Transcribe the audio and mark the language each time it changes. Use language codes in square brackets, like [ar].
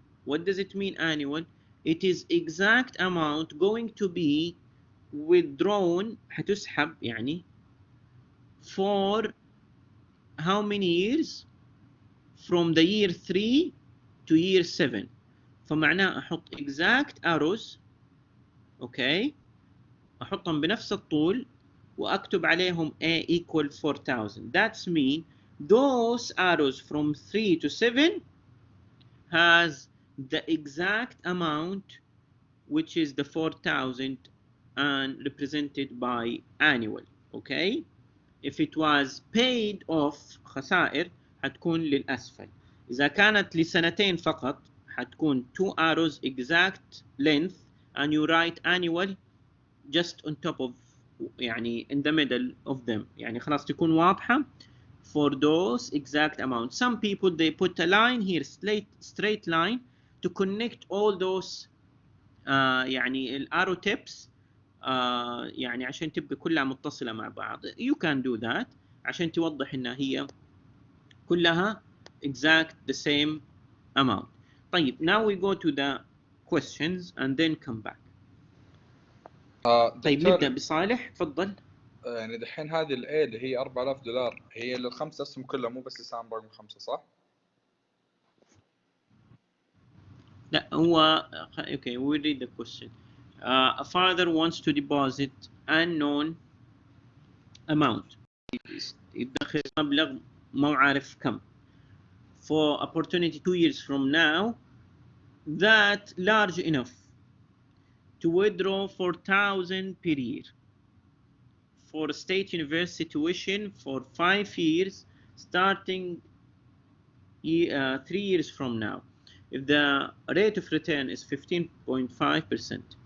[en] What does it mean annual? It is exact amount going to be withdrawn [ar] حتسحب يعني [en] for how many years? From the year 3 to year 7. [ar] فمعناه أحط [en] exact arrows. [ar] okay, أحطهم بنفس الطول وأكتب عليهم [en] A equal 4,000. That's mean those arrows from 3 to 7 has the exact amount, which is the 4,000 and represented by annual. Okay, if it was paid off [ar] خسائر حتكون للأسفل. إذا كانت لسنتين فقط حتكون [en] 2 arrows exact length and you write annual just on top of يعني in the middle of them. [ar] يعني خلاص تكون واضحة [en] for those exact amounts. Some people they put a line here, straight line to connect all those يعني الارو tips [ar] يعني عشان تبقى كلها متصلة مع بعض. [en] You can do that [ar] عشان توضح انها هي كلها [en] exact the same amount. طيب now we go to the questions and then come back. طيب [ar] دكتور، نبدأ بصالح، تفضل. يعني دحين هذه الاي اللي هي $4,000 هي للخمس اسهم كلها، مو بس لسهم رقم 5، صح؟ لا هو [en] okay, we read the question. A father wants to deposit unknown amount. [ar] يدخر مبلغ مو عارف كم. [en] For opportunity 2 years from now that large enough to withdraw 4,000 per year for a state university tuition for 5 years starting 3 years from now if the rate of return is 15.5%.